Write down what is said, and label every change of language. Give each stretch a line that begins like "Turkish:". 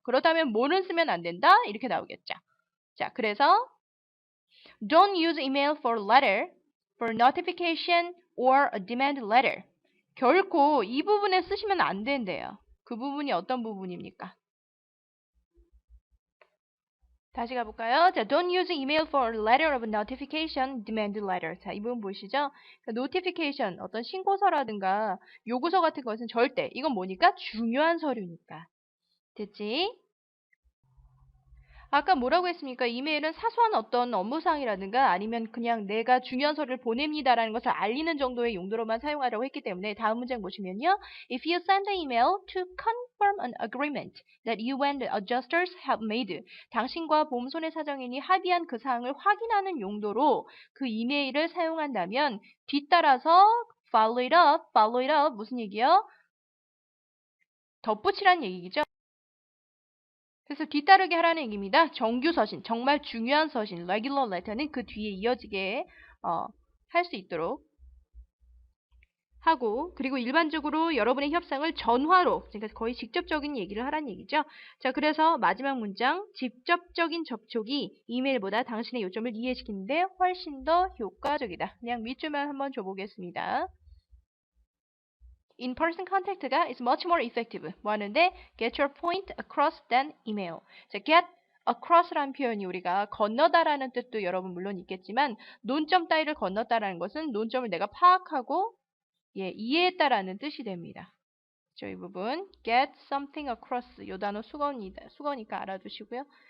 Korean: 그렇다면 뭐는 쓰면 안 된다?
English: 이렇게 나오겠죠.
Korean: 자, 그래서
English: Don't use email for letter, for notification, or a demand letter.
Korean: 결코 이 부분에 쓰시면 안 된대요. 그 부분이 어떤 부분입니까? 다시 가볼까요?
English: 자, don't use email for letter of notification, demand letter.
Korean: 자, 이 부분 보시죠? notification, 어떤 신고서라든가 요구서 같은 것은 절대, 이건 뭐니까? 중요한 서류니까. 됐지? 아까 뭐라고 했습니까? 이메일은 사소한 어떤 업무사항이라든가 아니면 그냥 내가 중요한 서류를 보냅니다라는 것을 알리는 정도의 용도로만 사용하라고 했기 때문에 다음 문장 보시면요.
English: If you send an email to confirm an agreement that you and the adjusters have made.
Korean: 당신과 보험 손해사정인이 합의한 그 사항을 확인하는 용도로 그 이메일을 사용한다면 뒤따라서
English: follow it up
Korean: 무슨 얘기요? 덧붙이란 얘기죠. 그래서 뒤따르게 하라는 얘기입니다. 정규 서신, 정말 중요한 서신,
English: regular letter
Korean: 는 그 뒤에 이어지게 할 수 있도록 하고, 그리고 일반적으로 여러분의 협상을 전화로, 그러니까 거의 직접적인 얘기를 하라는 얘기죠. 자, 그래서 마지막 문장, 직접적인 접촉이 이메일보다 당신의 요점을 이해시키는데 훨씬 더 효과적이다. 그냥 밑줄만 한번 줘보겠습니다.
English: In-person contact가 is much more effective.
Korean: 뭐 하는데?
English: Get your point across than email.
Korean: 자, get across라는 표현이 우리가 건너다라는 뜻도 여러분 물론 있겠지만 논점 따위를 건넜다라는 것은 논점을 내가 파악하고 이해했다라는 뜻이 됩니다. 이 부분
English: get something across
Korean: 이 단어 수거니까 알아두시고요.